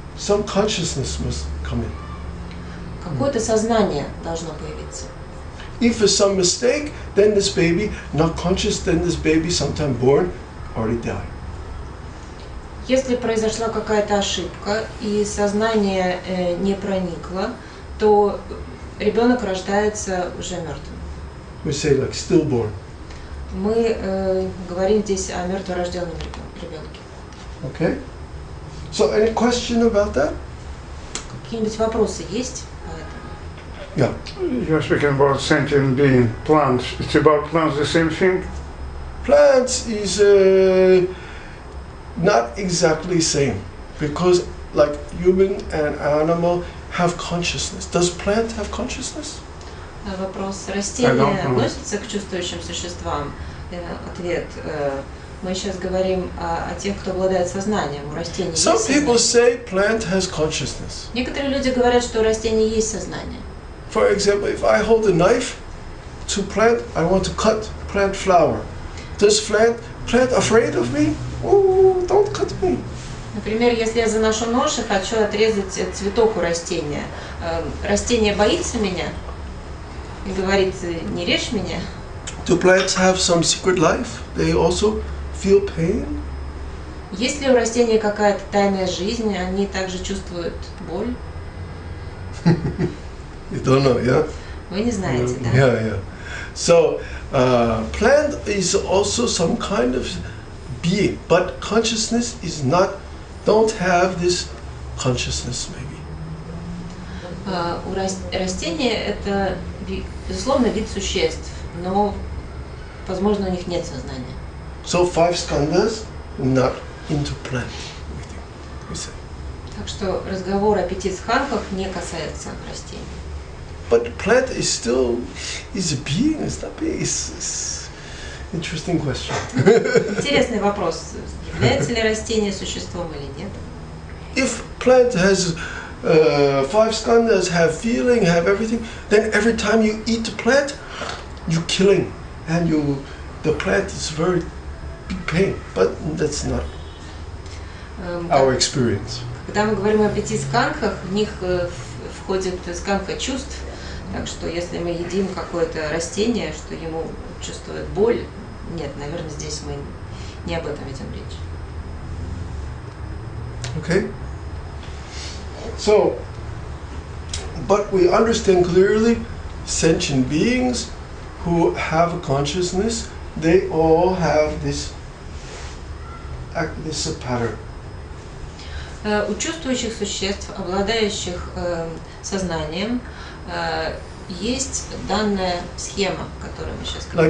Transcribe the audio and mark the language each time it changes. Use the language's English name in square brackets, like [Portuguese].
[English] Some consciousness must come in. [Russian] Какое-то сознание должно появиться. [English] If for some mistake, then this baby, not conscious, then this baby, sometime born, already died. [Russian] Если произошла какая-то ошибка и сознание не проникло, то ребенок рождается уже мертвым. [English] We say like stillborn. [Russian] Мы говорим здесь о мертворожденном ребенке. [English] Okay? So any question about that? [Russian] Какие-нибудь вопросы есть по этому? [English] Yeah. You're speaking about sentient being, plants. It's about plants the same thing? Plants is not exactly same because like human and animal have consciousness. Does plant have consciousness? [Russian] Вопрос. Растения относятся к чувствующим существам? Ответ. Мы сейчас говорим о тех, кто обладает сознанием. У растений есть [English] Some people [Russian] сознание. [English] say plant has consciousness. [Russian] Некоторые люди говорят, что у растений есть сознание. [English] For example, if I hold a knife to plant, I want to cut plant flower. Does plant afraid of me? Oh, don't cut me. [Russian] Например, если я заношу нож и хочу отрезать цветок у растения, растение боится меня и говорит: не режь меня. [English] Do plants have some secret life? They also feel pain? [Russian] Есть ли у растения какая-то тайная жизнь, они также чувствуют боль? [English] You don't know, yeah? [Russian] Вы не знаете, да? [English] Yeah. So, plant is also some kind of being, but consciousness is not, don't have this consciousness maybe. [Russian] У растения это, безусловно, вид существ, но, возможно, у них нет сознания. [English] So 5 skandhas, not into plant, we say. [Russian] Так что разговор о 5 скандхах не касается растений. [English] But plant is still, is a being, it's not being, it's interesting question. [Russian] Интересный вопрос. Является ли растение существом или нет? [English] If plant has 5 skandhas, have feeling, have everything, then every time you eat the plant, you're killing, and the plant is very big pain. But that's not our experience. [Russian] Когда мы говорим о 5 скандхах, в них входит скандха чувств. Так что если мы едим какое-то растение, что ему чувствует боль, нет, наверное, здесь мы не об этом ведем речь. [English] Okay? So, but we understand clearly sentient beings who have a consciousness, they all have this pattern. [Russian] У чувствующих существ, обладающих сознанием, есть данная схема, которую мы сейчас говорим.